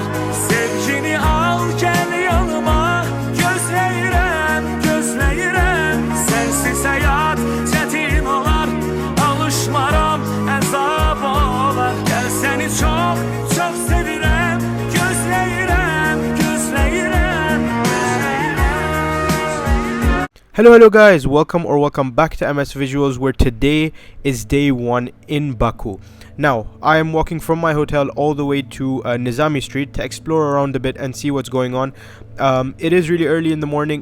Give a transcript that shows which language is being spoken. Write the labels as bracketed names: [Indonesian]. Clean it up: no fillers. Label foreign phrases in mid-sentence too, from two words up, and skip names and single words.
[Azerbaijani] Sevgini al gəl yanıma, gözləyirəm, gözləyirəm. Sənsiz həyat çətin olar, alışmaram, əzab olar. Gəl səni çox, çox sevirəm, gözləyirəm, gözləyirəm. [English] Hello guys, welcome back to MS Visuals, where today is day 1 in Baku. Now, I am walking from my hotel all the way to Nizami Street to explore around a bit and see what's going on. It is really early in the morning.